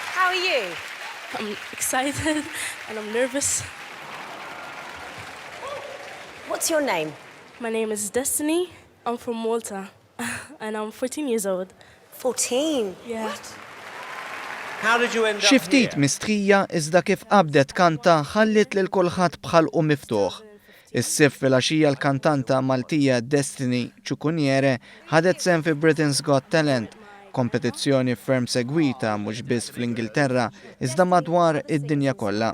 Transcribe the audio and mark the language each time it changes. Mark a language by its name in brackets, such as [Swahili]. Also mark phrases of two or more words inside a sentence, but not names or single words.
[English] are you? I'm excited and I'm nervous. What's your name? My name is Destiny. I'm from Malta and I'm 14 years old. 14. Yeah. How did you end up [Maltese] Xi ftit [English] here? [Maltese] mistrija iżda kif qabdet kanta ħallit lil kulħadd bħalqu miftuħ. Is-sif filgħaxija l-kantanta Maltija Destiny Ciucuniere ħadet sehem fi Britain's Got Talent, kompetizzjoni ferm segwita mhux biss fl-Ingilterra iżda madwar id-dinja kollha.